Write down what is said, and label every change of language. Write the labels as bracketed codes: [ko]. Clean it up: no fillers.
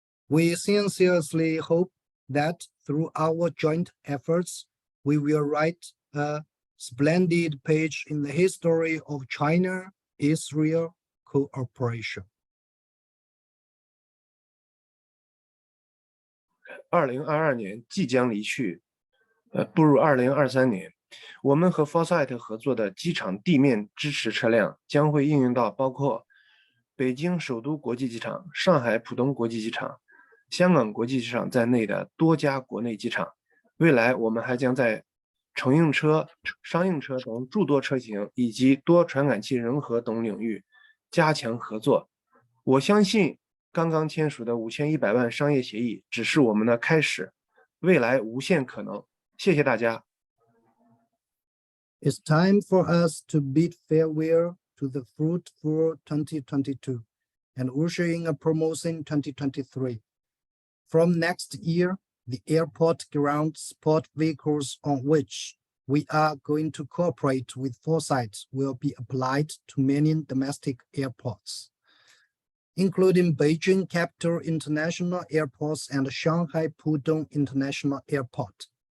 [en] We sincerely hope that through our joint efforts, we will write a splendid page in the history of China-Israel cooperation. [zh] 2022年即将离去，步入2023年，我们和 Foresight 合作的机场地面支持车辆将会应用到包括北京首都国际机场、上海浦东国际机场、香港国际机场在内的多家国内机场。未来我们还将在乘用车、商用车等诸多车型以及多传感器融合等领域加强合作。我相信刚刚签署的5100万商业协议只是我们的开始，未来无限可能。谢谢大家。 [en] It's time for us to bid farewell to the fruitful 2022 and usher in a promising 2023. From next year, the airport ground support vehicles on which we are going to cooperate with Foresight will be applied to many domestic airports, including Beijing Capital International Airports and Shanghai Pudong International Airport.